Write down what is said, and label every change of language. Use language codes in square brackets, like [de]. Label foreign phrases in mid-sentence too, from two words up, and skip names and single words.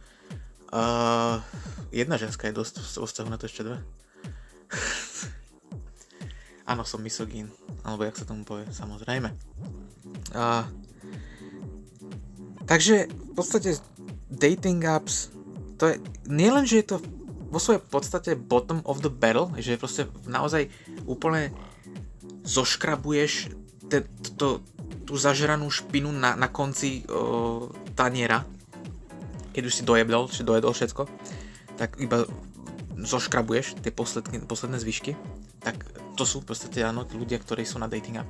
[sk] Jedna ženská je dosť vo vzťahu na to ešte dve. Áno, som misogín, alebo jak sa tomu povie, samozrejme. Takže v podstate [en] dating apps, [sk] to je, nielen, že je to vo svojej podstate [en] bottom of the barrel, [sk] že proste naozaj úplne zoškrabuješ tú zažranú špinu na konci taniera, keď už si dojedol všetko, tak iba zoškrabuješ tie posledné zvyšky, tak to sú v podstate áno, ľudia, ktorí sú na [en] dating apps.